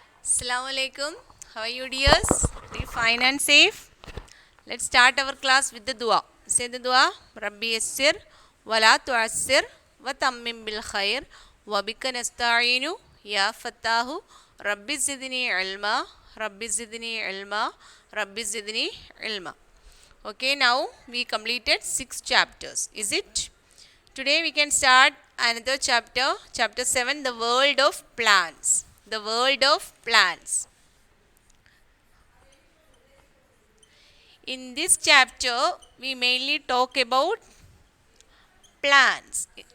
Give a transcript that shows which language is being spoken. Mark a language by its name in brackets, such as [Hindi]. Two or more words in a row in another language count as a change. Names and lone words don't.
[Arabic] السلام عليكم. [English] How are you dears? Are you fine and safe? Let's start our class with the dua. Say the dua. [Arabic] رب يسر و لا تعسر و تمم بالخير و بك نستعين يا فتاح رب زدني علما رب زدني علما رب زدني علما. [English] Okay, now we completed 6 chapters. Is it? Today we can start another chapter, chapter 7, the world of plants. The world of plants. In this chapter, we mainly talk about plants.